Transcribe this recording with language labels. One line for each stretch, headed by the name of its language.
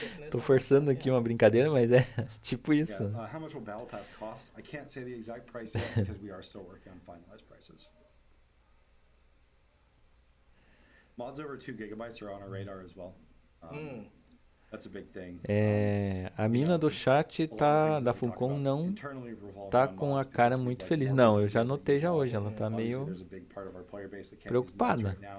Portuguese: Tô forçando aqui uma brincadeira, mas é tipo isso.
English: How much will Battle Pass cost? I can't say the exact price yet because we are still working on finalized prices. Mods over 2 gigabytes are on our radar as well. That's a big thing.
Portuguese: A mina do chat da Funcom não tá com a cara muito feliz. Não, eu já notei já hoje. Ela tá meio preocupada.